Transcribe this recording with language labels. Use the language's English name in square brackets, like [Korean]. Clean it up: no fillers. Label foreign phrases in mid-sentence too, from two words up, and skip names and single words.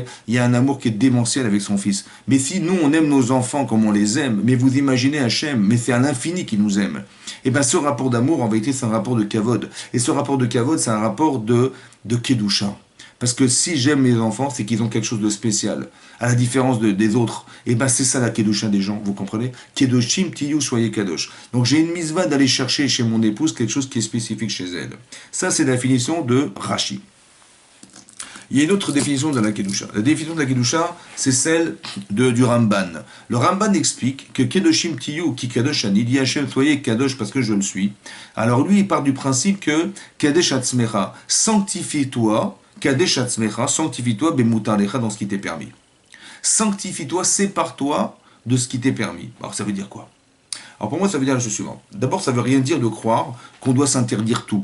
[French] Il y a un amour qui est démentiel avec son fils. Mais si nous, on aime nos enfants comme on les aime, mais vous imaginez Hachem, mais c'est à l'infini qu'il nous aime. Et bien ce rapport d'amour, en vérité, c'est un rapport de kavod. Et ce rapport de kavod, c'est un rapport de kedusha. Parce que si j'aime mes enfants, c'est qu'ils ont quelque chose de spécial. À la différence des autres. Et ben c'est ça la kedusha des gens, vous comprenez? [Hebrew] קדושים תהיו, [French] soyez kadosh. Donc j'ai une misva d'aller chercher chez mon épouse quelque chose qui est spécifique chez elle. Ça c'est la définition de Rashi. Il y a une autre définition de la kedusha. La définition de la kedusha, c'est celle du Ramban. Le Ramban explique que [Hebrew] קדושים תהיו כי קדוש אני, [French] il dit Hachem, soyez kadosh parce que je le suis. Alors lui, il part du principe que [Hebrew] קדש עצמך, [French] sanctifie-toi, [Hebrew] קדש עצמך, [French] sanctifie-toi, bemutalecha, dans ce qui t'est permis. Sanctifie-toi, sépare-toi de ce qui t'est permis. Alors ça veut dire quoi? Alors pour moi, ça veut dire la chose suivante. D'abord, ça veut rien dire de croire qu'on doit s'interdire tout.